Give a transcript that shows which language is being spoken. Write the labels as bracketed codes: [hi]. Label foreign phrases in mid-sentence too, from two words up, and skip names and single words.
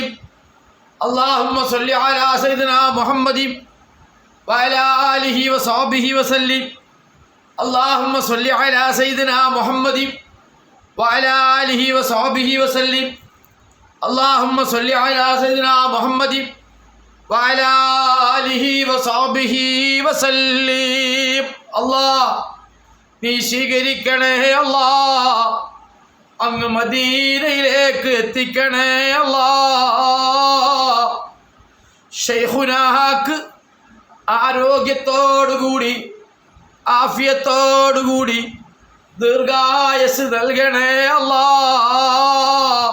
[ar] اللهم صل على سيدنا محمد وعلى آله وصحبه وسلم. اللهم صل على سيدنا محمد وعلى آله وصحبه وسلم. اللهم صل على سيدنا محمد وعلى آله وصحبه وسلم. [ml] അല്ലാഹ് നീ സ്വീകരിക്കണേ അല്ലാഹ്, അങ്ങ് മദീനയിലേക്ക് എത്തിക്കണേ അല്ലാഹ്. ശൈഖുനാക്ക് ആരോഗ്യത്തോടുകൂടി ആഫിയത്തോടുകൂടി ദീർഘായുസ്സ് നൽകണേ അല്ലാഹ്.